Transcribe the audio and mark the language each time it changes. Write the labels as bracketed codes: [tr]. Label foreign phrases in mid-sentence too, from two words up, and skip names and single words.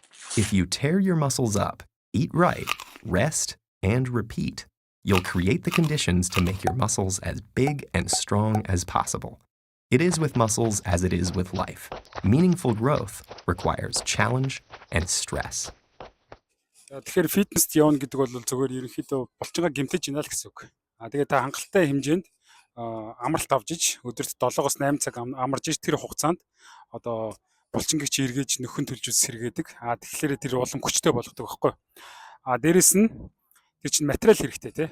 [en] If you tear your muscles up, eat right, rest, and repeat, you'll create the conditions to make your muscles as big and strong as possible. It is with muscles as it is with life. Meaningful growth requires challenge and stress. [mn] Тэгэхээр фитнест явна гэдэг бол зөвхөн ерөнхийдөө булчингаа гэмтэж ийна л гэсэн үг. Тэгээд та хангалттай хэмжээнд амралт авч иж өдөрт 7-8 цаг амарж иж тэр хугацаанд одоо булчингийг чи эргэж нөхөн төлжүүлс сэргээдэг. Тэгэхээр тэр улам хүчтэй болгодог байхгүй. Дээрэс нь тэр чинь материал хэрэгтэй тий.